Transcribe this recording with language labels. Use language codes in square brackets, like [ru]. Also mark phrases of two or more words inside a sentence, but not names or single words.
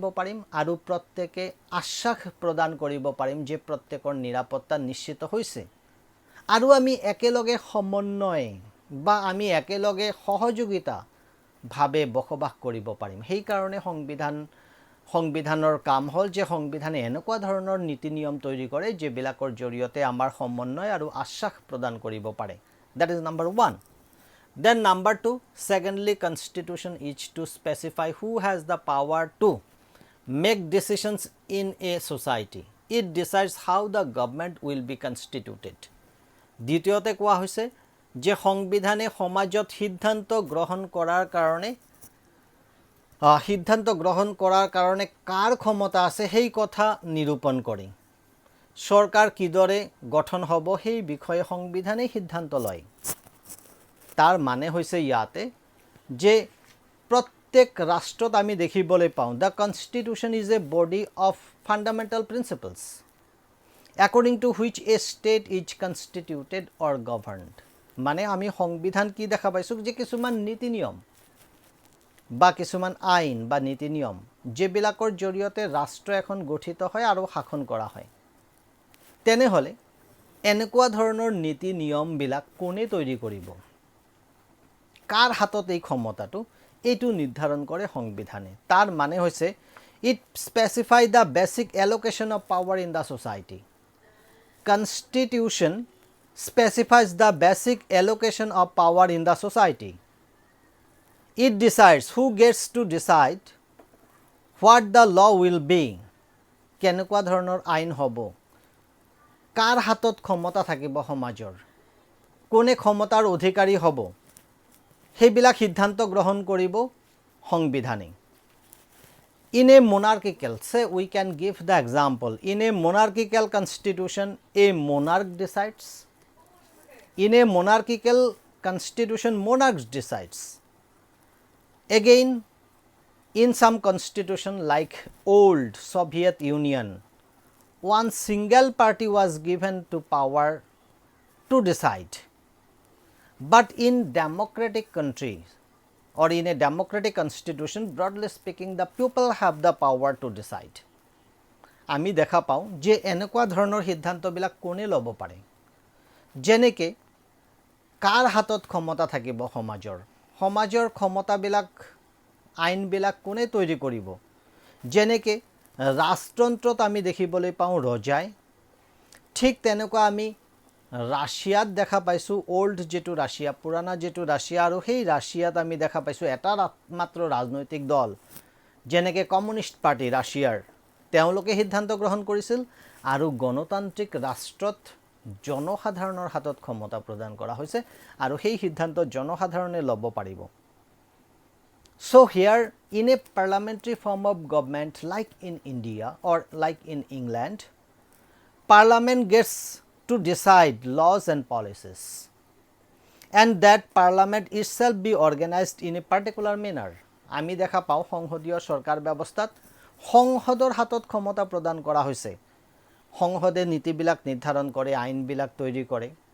[as] পাৰিম আৰু প্ৰত্যেকে আশ্বাস প্ৰদান কৰিব পাৰিম যে প্ৰত্যেকৰ নিৰাপত্তা নিশ্চিত হৈছে আৰু আমি একেলগে সমন্বয় বা আমি একেলগে সহযোগিতা ভাবে বসবাস কৰিব পাৰিম সেই কাৰণে সংবিধানৰ কাম হল যে সংবিধানে এনেকুৱা ধৰণৰ নীতি নিয়ম তৈরি কৰে যেবিলাকৰ জৰিয়তে আমাৰ সমন্বয় আৰু আশ্বাস প্ৰদান কৰিব পাৰে [en] that is number 1. Then number 2, secondly, Constitution is to specify who has the power to make decisions in a society. It decides how the government will be constituted. [as] দ্বিতীয়তে কোৱা হৈছে যে সংবিধানে সমাজত সিদ্ধান্ত গ্ৰহণ কৰাৰ কাৰণে কাৰ ক্ষমতা আছে সেই কথা নিৰূপণ কৰে সৰকাৰ কিদৰে গঠন হ'ব সেই বিষয়ে সংবিধানে সিদ্ধান্ত লয় তাৰ মানে হৈছে ইয়াতে যে প্ৰত্যেক ৰাষ্ট্ৰত আমি দেখিবলৈ পাওঁ [en] the constitution is a body of fundamental principles according to which a state is constituted or governed [as] মানে আমি সংবিধান কি দেখা পাইছো যে কিছুমান নীতি নিয়ম বা কিছুমান আইন বা নীতি নিয়ম যেবিলাকৰ জৰিয়তে ৰাষ্ট্ৰ এখন গঠিত হয় আৰু শাসন কৰা হয় তেনেহলে এনেকুৱা ধৰণৰ নীতি নিয়মবিলাক কোনে তৈরি কৰিব কাৰ হাতত এই ক্ষমতাটো এইটো নিৰ্ধাৰণ কৰে সংবিধানে তাৰ মানে হৈছে [en] it specify the basic allocation of power in the society constitution specifies the basic allocation of power in the society it decides who gets to decide what the law will be [as] কেনেকুৱা ধৰণৰ আইন হ'ব কাৰ হাতত ক্ষমতা থাকিব সমাজৰ কোনে ক্ষমতাৰ অধিকাৰী হ'ব সেইবিলাক সিদ্ধান্ত গ্ৰহণ কৰিব সংবিধানে [en] in a monarchical say we can give the example in a monarchical constitution a monarch decides in a monarchical constitution monarch decides again in some constitution like old Soviet Union one single party was given to power to decide but in democratic countries or in a democratic constitution broadly speaking the people have the power to [as] decide আমি দেখা পাওঁ যে এনেকুৱা ধৰণৰ সিদ্ধান্তবিলাক কোনে ল'ব পাৰে যেনেকে কাৰ হাতত ক্ষমতা থাকিব সমাজৰ ক্ষমতাবিলাক আইনবিলাক কোনে তৈরি কৰিব যেনেকে ৰাষ্ট্ৰযন্ত্ৰত আমি দেখিবলৈ পাওঁ ৰজাই ঠিক তেনেকুৱা আমি ৰাছিয়াত দেখা পাইছো ওল্ড যেটো ৰাছিয়া পুৰাণা যেটো ৰাছিয়া আৰু সেই ৰাছিয়াত আমি দেখা পাইছো এটা মাত্ৰ ৰাজনৈতিক দল যেনেকে [en] Communist Party [as] ৰাছিয়াৰ তেওঁলোকে সিদ্ধান্ত গ্ৰহণ কৰিছিল আৰু গণতান্ত্ৰিক ৰাষ্ট্ৰত জনসাধাৰণৰ হাতত ক্ষমতা প্ৰদান কৰা হৈছে আৰু সেই সিদ্ধান্ত জনসাধাৰণে ল'ব পাৰিব [en] So here in a parliamentary form of government like in India or like in England parliament gets to decide laws and policies and that parliament itself be organized in a particular manner [as] আমি দেখা পাওঁ সংসদীয় সৰকাৰ ব্যৱস্থাত সংসদৰ হাতত ক্ষমতা প্ৰদান কৰা হৈছে সংসদে নীতিবিলাক নিৰ্ধাৰণ কৰে আইনবিলাক তৈরি কৰে